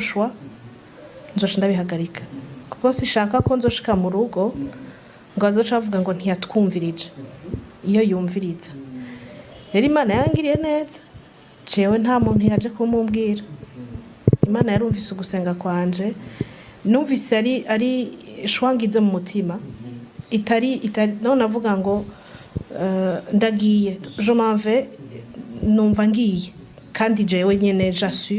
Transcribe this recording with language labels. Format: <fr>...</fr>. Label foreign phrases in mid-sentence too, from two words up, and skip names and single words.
<rn>choix nzoca ndabihagarika kuko sishaka ko nzoshika mu rugo ngo azoca avuga ngo ntiyatwumvirije iyo yumviriza rero Imana yangiriye neza jewe nta muntu yaje kumumbwira Imana yarumvise ugusenga kwanje numvise ari shwangize mu mutima itari none avuga ngo ndagiye</rn> <fr>je m'en vais</fr> <rn>numva ngiye kandi jewe nyene j'assure</rn>